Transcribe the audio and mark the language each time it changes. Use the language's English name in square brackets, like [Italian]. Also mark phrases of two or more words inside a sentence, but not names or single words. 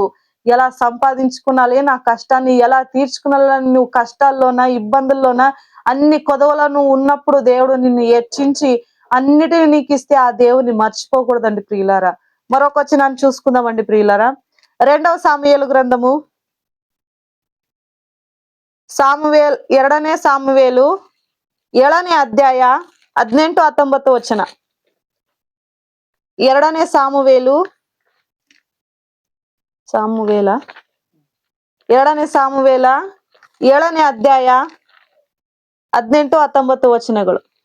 [Telugu] ఎలా సంపాదించుకున్నాలి, నా కష్టాన్ని ఎలా తీర్చుకున్నాలని నువ్వు కష్టాల్లోన, ఇబ్బందుల్లోన, అన్ని కొదవలను ఉన్నప్పుడు దేవుడు నిన్ను హెచ్చించి అన్నిటిని నీకు ఇస్తే ఆ దేవుని మర్చిపోకూడదండి ప్రియులారా. మరొక వచనాన్ని చూసుకుందామండి ప్రియులారా. 2వ సాముయేలు గ్రంథము, [Kannada] ಎರಡನೇ ಸಾಮುವೇಲು 7ನೇ ಅಧ್ಯಾಯ 18-19 ವಚನ. 2ನೇ ಸಾಮುವೇಲ 7ನೇ ಅಧ್ಯಾಯ 18-19 ವಚನಗಳು.